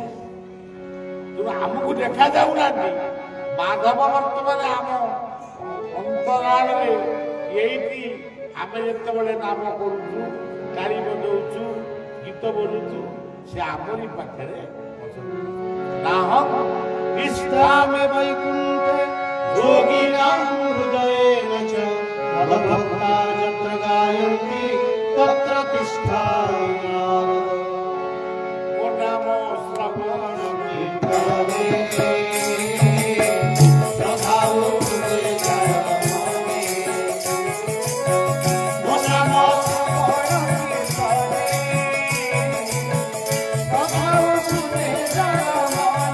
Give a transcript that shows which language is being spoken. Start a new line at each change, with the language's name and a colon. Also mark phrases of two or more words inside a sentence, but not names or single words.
Odia: ତେଣୁ ଆମକୁ ଦେଖାଯାଉନାହାନ୍ତି ମାଧବ ବର୍ତ୍ତମାନ ଆମ ଅନ୍ତରାଳରେ ଏଇଠି। ଆମେ ଯେତେବେଳେ ନାମ କରୁଛୁ, ଗାଳି ବଜଉଛୁ, ଗୀତ ବୋଲୁଛୁ, ସେ ଆମରି ପାଖରେ
Sanskrit: ନାହଂ ତିଷ୍ଠାମି वैकुंठे योगिनां हृदयेन च मद्भक्ता यत्र गायन्ति तत्र तिष्ठामि नारद।
Hindi: ओ नाम श्रवण कीर्तने श्रद्धाओ तुझे चरणों ओ नाम श्रवण कीर्तने श्रद्धाओ तुझे चरणों